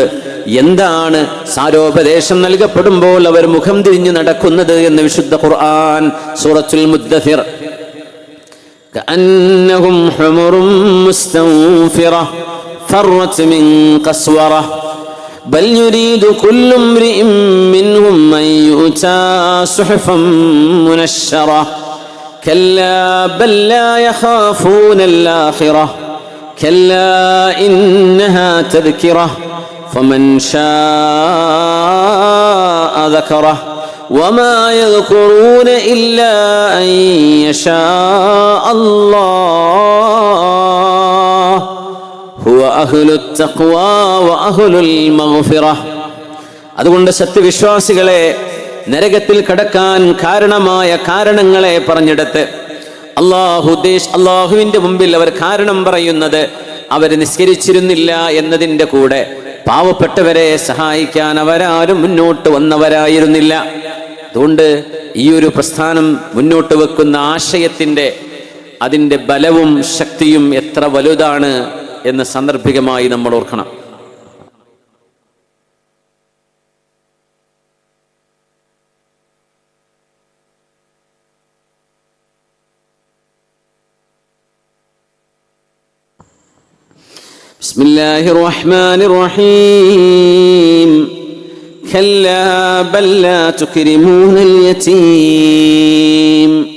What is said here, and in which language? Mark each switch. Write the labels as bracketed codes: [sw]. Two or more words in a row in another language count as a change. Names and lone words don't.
[ml] എന്താണ് സാരോപദേശം നൽകപ്പെടുമ്പോൾ അവർ മുഖം തിരിഞ്ഞു നടക്കുന്നത് എന്ന് വിശുദ്ധ ഖുർആൻ സൂറത്തുൽ മുദ്ദസിർ, [ar] كأنهم حمر مستنفرة فرت من قسورة بل يريد كل امرئ منهم أن يؤتى صحفا منشرة كلا بل لا يخافون الآخرة كلا إنها تذكرة فمن شاء ذكره وما يذكرون إلا أن يشاء الله هو أهل التقوى وأهل المغفرة. [ml] അതുകൊണ്ട് സത്യവിശ്വാസികളെ നരകത്തിൽ കടക്കാൻ കാരണമായ കാരണങ്ങളെ പറഞ്ഞെടുത്ത് അള്ളാഹുവിന്റെ മുമ്പിൽ അവർ കാരണം പറയുന്നത് അവർ നിസ്കരിച്ചിരുന്നില്ല എന്നതിൻ്റെ കൂടെ പാവപ്പെട്ടവരെ സഹായിക്കാൻ അവരാരും മുന്നോട്ട് വന്നവരായിരുന്നില്ല. അതുകൊണ്ട് ഈ ഒരു പ്രസ്ഥാനം മുന്നോട്ട് വെക്കുന്ന അതിൻ്റെ ബലവും ശക്തിയും എത്ര വലുതാണ് എന്ന് സാന്ദർഭികമായി നമ്മൾ ഓർക്കണം. [ar] بسم الله الرحمن الرحيم كلا بل لا تكرمون اليتيم